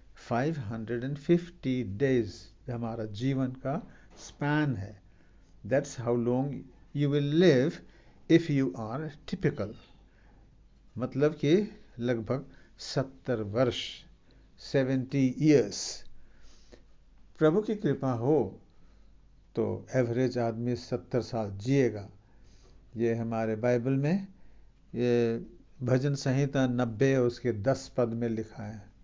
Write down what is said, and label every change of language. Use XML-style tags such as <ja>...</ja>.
<hi>25,550 days हमारा जीवन का स्पैन है।</hi> <en>That's how long you will live if you are typical.</en> <hi>मतलब कि लगभग 70 वर्ष, 70 years। प्रभु की कृपा हो तो एवरेज आदमी 70 साल जिएगा। ये हमारे बाइबल में, ये भजन संहिता 90 उसके 10 पद में लिखा है।</hi>